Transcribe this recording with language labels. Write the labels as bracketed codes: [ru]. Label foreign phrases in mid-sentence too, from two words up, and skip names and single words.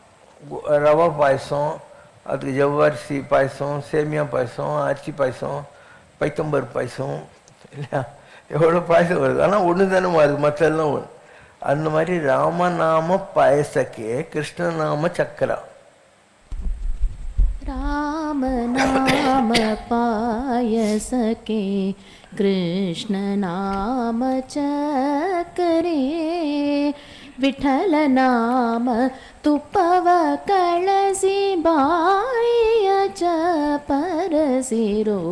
[ta] ரவா பாயசம், அதுக்கு ஜவ்வரிசி பாயசம், சேமியா பாயசம், அரிசி பாயசம், பைத்தம்பருப்பு பாயசம் இல்லையா, எவ்வளோ பாயசம் வருது. ஆனால் ஒன்று தானே மாறுது, மற்றெல்லாம் ஒன்று. அந்த மாதிரி [mr] रामनाम पायसके कृष्णनाम चकरा. राम नाम पायसके कृष्ण नाम चकरे विठल नाम तुपव कलसी बाय परसिरो.